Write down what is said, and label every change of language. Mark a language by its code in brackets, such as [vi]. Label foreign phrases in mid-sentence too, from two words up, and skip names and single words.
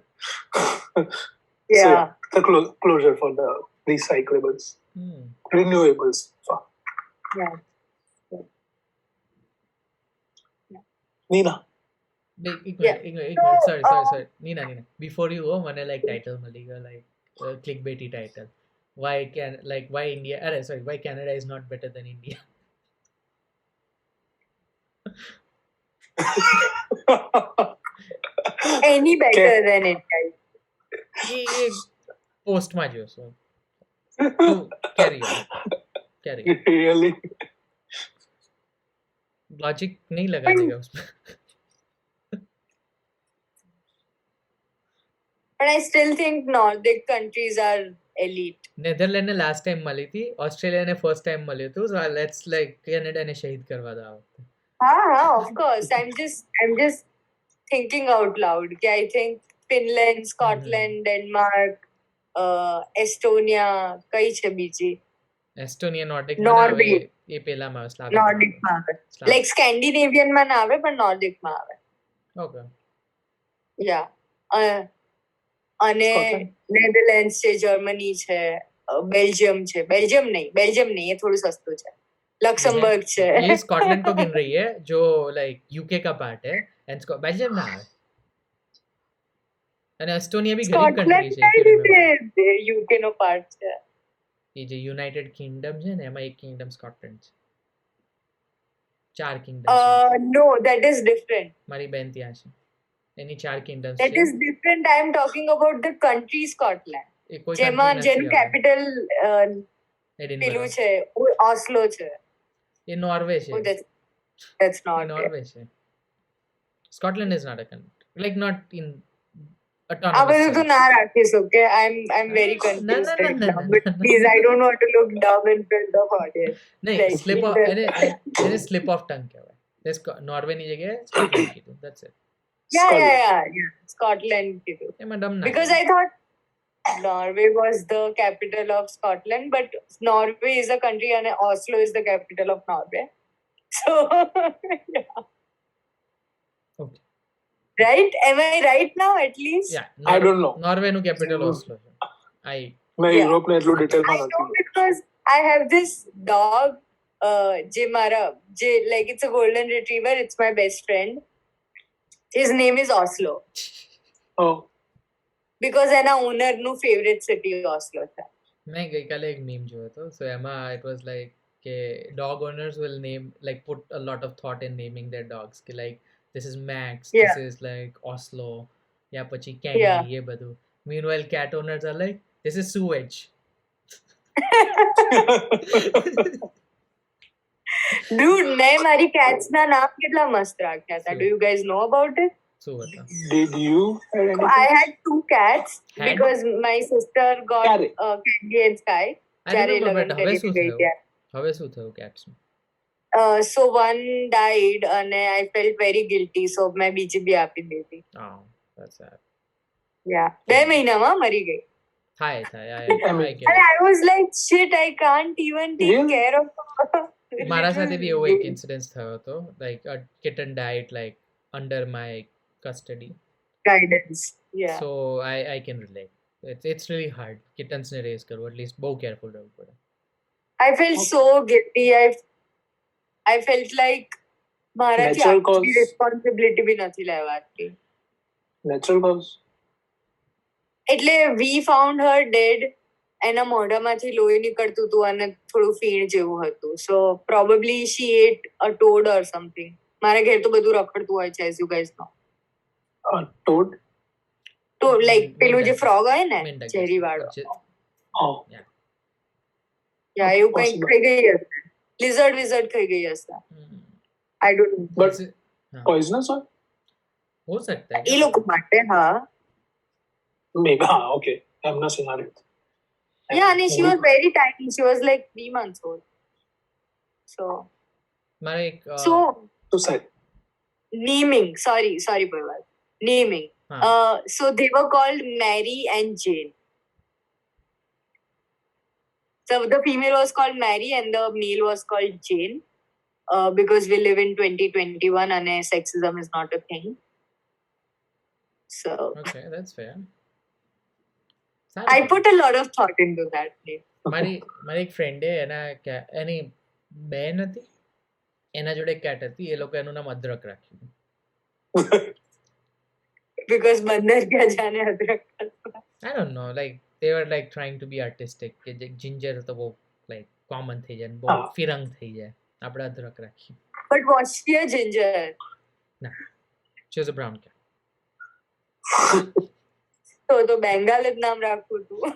[en] Yeah. So the closure for the recyclables, renewables. So. Yeah. Nina. Sorry. Nina. Before you go, મને like title [gu] મળી ગયો, [en] like clickbaity title. Why India? Why Canada is not better than India? Any better than it, guys. [gu] એ પોસ્ટમાં જોશો. [en] So carry on. Really? [hi] लॉजिक नहीं लगा देगा उसमें. [en] But I still think Nordic countries are elite. [gu] નેધરલેન્ડ ને [en] last time [gu] મળી હતી, ઓસ્ટ્રેલિયા ને [en] first time [gu] મળ્યું હતું. [en] so let's like [gu] કેનેડા ને શહીદ કરવા દો. [en] Of course. I'm just thinking out loud. I think Finland, Scotland, Denmark, Estonia, [gu] કઈ છે બીજી? એસ્ટોનિયા નોર્ડિક [en] Norway. [gu] એ પેલામાં સ્લાવિક Nordic માં આવે. Like Scandinavian માં ના આવે પણ Nordic માં આવે. ઓકે. [en] Yeah. [gu] અને નેધરલેન્ડ્સ છે, જર્મની છે, બેલ્જિયમ નહીં, એ થોડું સસ્તું છે. लक्समबर्ग છે. [hi] ये स्कॉटलैंड को गिन रही है जो लाइक यूके का पार्ट है, एंड बेल्जियम ना है. [gu] અને એસ્ટોનિયા બી ગરીબ કન્ટ્રી છે. યુકે નો પાર્ટ છે. એ જે યુનાઇટેડ કિંગડમ છે ને, એમાં એક કિંગડમ સ્કોટલેન્ડ છે. 4 કિંગડમ. [en] No, that is different. [gu] મારી બેન ત્યાં છે, એની 4 કિંગડમ્સ [en] છે. that is different. I am talking about the country Scotland. [gu] જેનું કેપિટલ પેલું છે, ઓસ્લો છે. એ નોર્વે છે. [en] That's not [gu] નોર્વે છે. [en] Scotland is not a country, like not in [gu] આ બધું તો ના રાખીશ. [en] Okay, I'm very confused right now, but please, I don't want to look dumb in front of audience. [gu] નહીં, [en] slip of [gu] એને [en] slip of tongue [gu] કહેવાય. નોર્વે ની જગ્યાએ સ્કોટલેન્ડ કીધું. [en] That's it. [gu] Yeah. Scotland કીધું. એમાં ડમ ના. [en] Because I thought Norway was the capital of Scotland, but Norway is a country and Oslo is the capital of Norway. So, yeah. Okay. Right? Am I right now at least? Yeah. I don't know. [gu] Norway નું capital Oslo છે. मैं यूरोप ने એટલું ડિટેલ માં [en] I know because I have this dog, like it's a golden retriever. It's my best friend. His name is Oslo. Oh. [gu] Because એના ઓનર નું [en] favorite city [gu] ઓસ્લો છે. મેં ગઈકાલે એક મીમ જોયો હતો. [en] સો એમાં it was like કે dog owners will name like put a lot of thought in naming their dogs કે લાઈક this is Max, this is like Oslo, या પછી Candy, ये બધું. Meanwhile, cat owners are like, this is sewage. Dude, [gu] મેં મારી cats ના નામ કેટલા મસ્ત રાખ્યા હતા. [en] Do you guys know about it? [gu] શું હતા? [en] Did you? I had 2 cats because my sister got Candy and Sky. [gu] હવે શું થયું cats નું? [en] So one died and I felt very guilty, so [hi] मैं बीजी भी आपी देती. [en] Oh, that's sad. [gu] Yeah, 2 મહિનામાં મરી ગઈ. થાય. [en] And I was like, shit, I can't even take care of her. [gu] મારા સાથે બી એવો એક ઇન્સિડન્સ થયો હતો. [en] Like a kitten died like under my custody. Guidance. Yeah. So I can relate. It's really hard. Kittens ને raise કરવું, at least બહુ careful [gu] રહેવું પડે. [en] I felt so guilty. I felt like [gu] મારાથી આટલી [en] responsibility [gu] બી નથી લેવાતી. [en] Natural cause. એટલે we found her dead. [gu] એના મોઢામાંથી લોહી નીકળતું હતું અને થોડું ફીણ જેવું હતું. [en] So probably she ate a toad or something. [gu] મારા ઘેર તો બધું રખડતું હોય છે, [en] as you guys know. Toad? [gu] Toad, like પેલું જે frog હોય ને, ચેરી વાળો. [en] Oh. [gu] Yeah, એવું કંઈક ખાઈ ગઈ હશે. Lizard ખાઈ ગઈ હશે. [en] I don't know. But poisonous or? [hi] हो सकता है. [gu] એ લોકો માટે, હા. [en] Maybe. Okay. I'm not saying it. Yeah, and she was very tiny. She was like 3 months old. So. [gu] મારે એક [en] suicide. Naming. Sorry, Parval. Naming. So they were called Mary and Jane. So the female was called Mary and the male was called Jane. Because we live in 2021 and sexism is not a thing. So Okay, that's fair. I put a lot of thought into that name. [gu] મારી એક ફ્રેન્ડે એની બેન હતી, એના જોડે કેટ હતી, એ લોકો એનું નામ અદરક રાખ્યું. [hi] Because बंदर क्या जाने अदरक. [en] I don't know, like they were like trying to be artistic [gu] કે જિંજર તો બહુ like common થઈ જાય, બહુ ફિરંગ થઈ જાય, આપણે અદરક રાખી. [en] But was she a ginger? ના, she was a brown cat. [gu] તો બેંગાલ જ નામ રાખવું હતું.